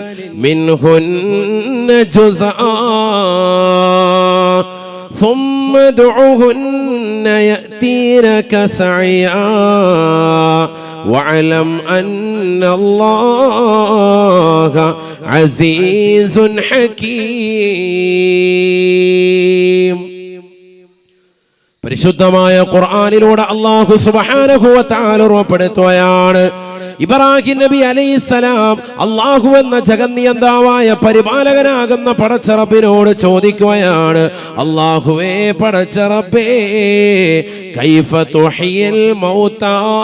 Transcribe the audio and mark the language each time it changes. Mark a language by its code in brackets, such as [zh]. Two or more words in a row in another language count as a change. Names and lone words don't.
[ar] منهن جزءا ثم ادعهن يأتينك سعيا واعلم أن الله عزيز حكيم. [ml] പരിശുദ്ധമായ ഖുർആനിലൂടെ അല്ലാഹു [ar] سبحانه وتعالى [ml] ഉറപ്പെടുത്തുകയാണ്, ഇബ്രാഹിം നബി അലൈഹിസ്സലാം അല്ലാഹു എന്ന ജഗന്നിയന്താവായ പരിപാലകനാകുന്ന പടച്ച റബ്ബിനോട് ചോദിക്കുകയാണ്, അല്ലാഹുവേ പടച്ച റബ്ബേ, [ar] كيف تحيي الموتى,